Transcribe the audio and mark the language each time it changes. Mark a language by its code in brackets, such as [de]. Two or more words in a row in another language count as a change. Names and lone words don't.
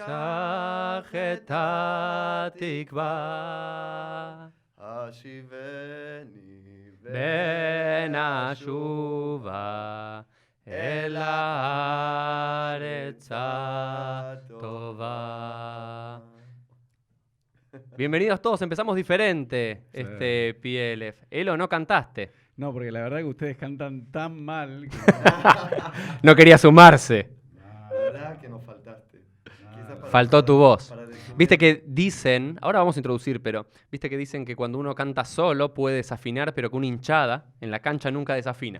[he] תשכח את התקווה, השיבני בן אשובה אל הארץ הטובה. [es] Bienvenidos todos, empezamos diferente este PLF. Elo, no cantaste. No, porque la verdad que ustedes cantan tan mal que No quería sumarse. La verdad que nos faltaste. Quizá Faltó tu voz. para resumir. Viste que dicen, ahora vamos a introducir, pero viste que dicen que cuando uno canta solo puede desafinar, pero que una hinchada en la cancha nunca desafina.